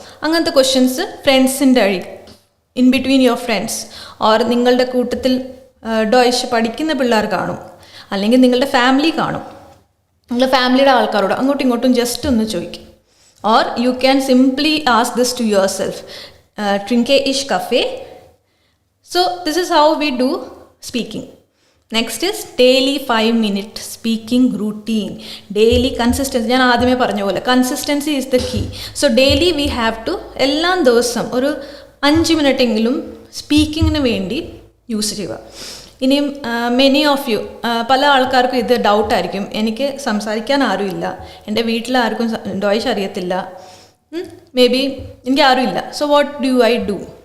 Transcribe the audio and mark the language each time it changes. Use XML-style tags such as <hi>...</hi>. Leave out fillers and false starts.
<ml>അങ്ങനത്തെ ക്വസ്റ്റ്യൻസ് ഫ്രണ്ട്സിൻ്റെ</ml> <en>in between your friends,</en> <ml>or നിങ്ങളുടെ കൂട്ടത്തിൽ ഡോയിഷ് പഠിക്കുന്ന പിള്ളേർ കാണും, അല്ലെങ്കിൽ നിങ്ങളുടെ ഫാമിലി കാണും, നിങ്ങളുടെ ഫാമിലിയുടെ ആൾക്കാരോട് അങ്ങോട്ടും ഇങ്ങോട്ടും ജസ്റ്റ് ഒന്ന് ചോദിക്കും.</ml> <en>or you can simply ask this to yourself,</en> <de>ട്രിങ്കെ ഇഷ് കഫേ.</de> <en>So this is how we do speaking. Next is daily 5-minute speaking routine. Daily consistency.</en> <ml>ഞാൻ ആദ്യമേ പറഞ്ഞ പോലെ</ml> <en>consistency is the key. So daily we have to</en> <ml>എല്ലാ ദിവസവും ഒരു 5 മിനിറ്റെങ്കിലും സ്പീക്കിങ്ങിന് വേണ്ടി യൂസ് ചെയ്യുക. ഇനിയും</ml> <en>many of you,</en> <ml>പല ആൾക്കാർക്കും ഇത് ഡൗട്ടായിരിക്കും, എനിക്ക് സംസാരിക്കാൻ ആരുമില്ല, എൻ്റെ വീട്ടിലാർക്കും ഡോയിഷ് അറിയത്തില്ല, മേ ബി എനിക്ക് ആരുമില്ല.</ml> <en>So what do I do?</en>